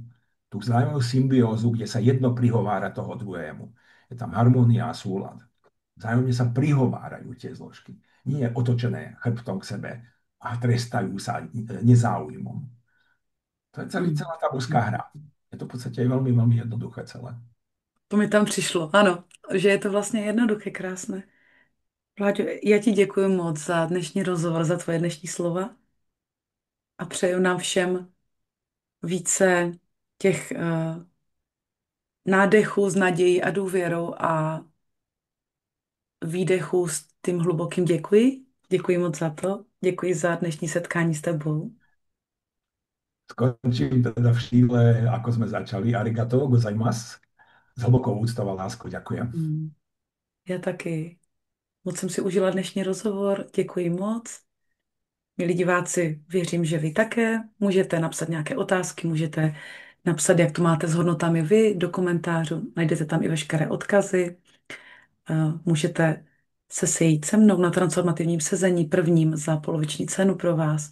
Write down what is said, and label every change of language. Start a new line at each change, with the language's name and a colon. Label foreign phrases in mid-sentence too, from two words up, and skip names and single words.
Slovak: Tú vzájomnú symbiózu, kde sa jedno prihovára toho druhému. Je tam harmónia a súlad. Vzájomne sa prihovárajú tie zložky. Nie je otočené chrbtom k sebe a trestajú sa nezáujmom. To je Mhm. celá tá božská Mhm. hra. Je to v podstate veľmi, veľmi jednoduché celé.
Czech: To mi tam přišlo, ano, že je to vlastně jednoduché, krásné. Vláďo, já ti děkuji moc za dnešní rozhovor, za tvoje dnešní slova. a přeju nám všem více těch nádechů s nadějí a důvěrou a výdechů s tím hlubokým děkuji. Děkuji moc za to. Děkuji za dnešní setkání s tebou.
Slovak: Skončím teda v štýle, ako sme začali.
Japanese: ありがとうございます.
Slovak: S hlbokou úctou a láskou ďakujem. Hmm.
Czech: Já taky. Moc jsem si užila dnešní rozhovor. Děkuji moc. Milí diváci, věřím, že vy také. Můžete napsat nějaké otázky, můžete napsat, jak to máte s hodnotami vy do komentářů. Najdete tam i veškeré odkazy. Můžete se sejít se mnou na transformativním sezení prvním za poloviční cenu pro vás.